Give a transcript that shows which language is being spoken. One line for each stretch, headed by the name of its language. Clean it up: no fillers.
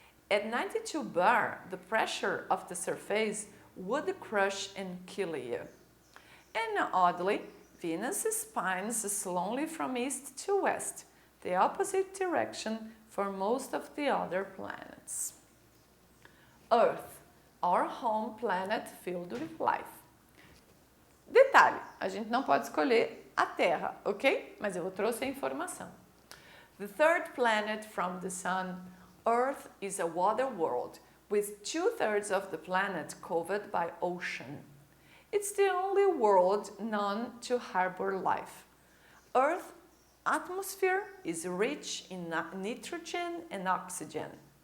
English: At 92 bar, the pressure of the surface would crush and kill you. And oddly, Venus spins slowly from east to west, the opposite direction for most of the other planets. Earth, our home planet filled with life.
Portuguese: Detalhe, a gente não pode escolher a Terra, ok? Mas eu trouxe a informação.
English: The third planet from the Sun, Earth is a water world with 2/3 of the planet covered by ocean. It's the only world known to harbor life. Earth's atmosphere is rich in nitrogen and oxygen.